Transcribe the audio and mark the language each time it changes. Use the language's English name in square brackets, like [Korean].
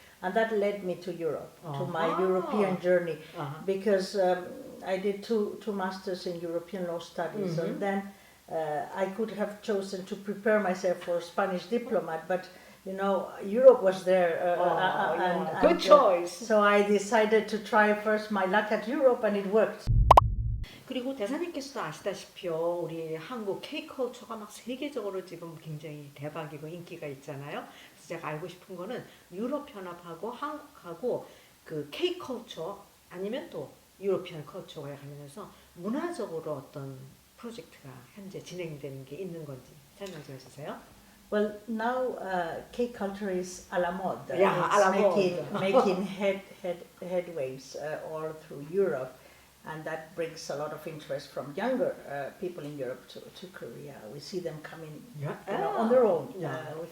[English] And that led me to Europe, to my European journey, because I did two masters in European law studies, and then I could have chosen to prepare myself for Spanish diplomat, but you know, Europe was there. Good choice. So I decided to try first my luck at Europe, and it worked. [Korean] 그리고 대사님께서도 아시다시피요, 우리 한국 K컬처가 막 세계적으로 지금 굉장히 대박이고 인기가 있잖아요. 그래서 제가 알고 싶은 거는 유럽 연합하고 한국하고 그 K컬처 아니면 또 유로피안 컬처에 관련해서 문화적으로 어떤 프로젝트가 현재 진행되는 게 있는 건지 설명 좀 해주세요. [English] Well, now K culture is à la mode. Yeah, it's à la mode. making headways all through Europe. And that brings a lot of interest from younger people in Europe to Korea. We see them coming on their own, which